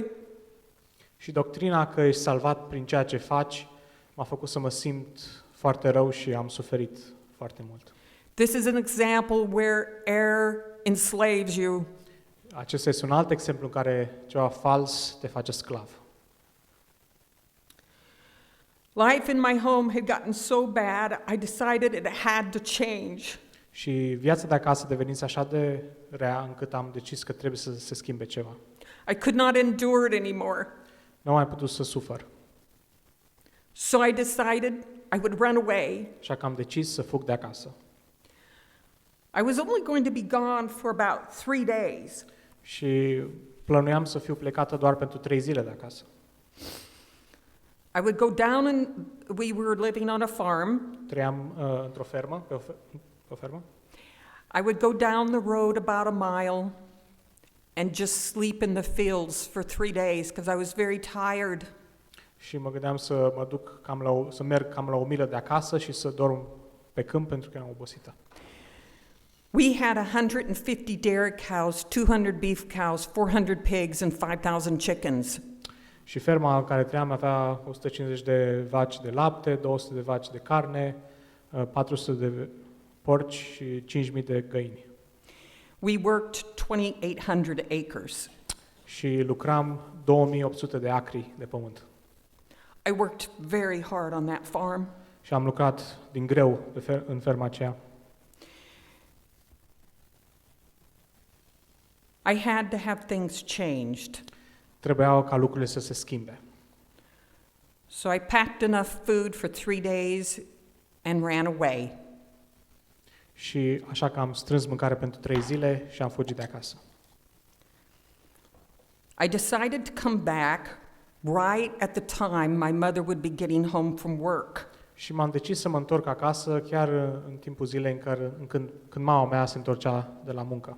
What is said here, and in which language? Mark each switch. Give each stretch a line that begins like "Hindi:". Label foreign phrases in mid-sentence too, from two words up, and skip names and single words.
Romanian: Și doctrina că ești salvat prin ceea ce faci m-a făcut să mă simt foarte rău și am suferit foarte mult.
English: This is an example where error enslaves you.
Romanian: Acesta este un alt exemplu în care ceva fals te face sclav.
English: Life in my home had gotten so bad, I decided it had to change.
Romanian: Și viața de acasă devenise așa de rea încât am decis că trebuie să se schimbe ceva.
English: I could not endure it anymore.
Romanian: Nu am mai putut să sufăr.
English: So I decided I would run away.
Romanian: Așa că am decis să fug de acasă.
English: I was only going to be gone for about 3 days.
Romanian: Și plănuiam să fiu plecată doar pentru 3 zile de acasă.
English: I would go down and we were living on a farm.
Romanian: Trăiam într-o fermă, pe o fermă.
English: I would go down the road about a mile and just sleep in the fields for 3 days because I was very tired.
Romanian: Și mă gândeam să mă duc să merg cam la 1 milă de acasă și să dorm pe câmp pentru că eram obosită.
English: We had 150 dairy cows, 200 beef cows, 400 pigs and 5,000 chickens.
Romanian: Și ferma în care trăiam avea 150 de vaci de lapte, 200 de vaci de carne, 400 de porci și 5.000 de găini.
English: We worked 2,800 acres.
Romanian: Și lucram 2800 de acri de pământ.
English: I worked very hard on that farm.
Romanian: Și am lucrat din greu în ferma aceea.
English: I had to have things changed.
Romanian: Trebuiau ca lucrurile să se schimbe.
English: So I packed enough food for 3 days and ran away.
Romanian: Și așa că am strâns mâncare pentru 3 zile și am fugit de acasă.
English: I decided to come back right at the time my mother would be getting home from work.
Romanian: Și m-am decis să mă întorc acasă chiar în timpul zilei când mama mea se întorcea de la muncă.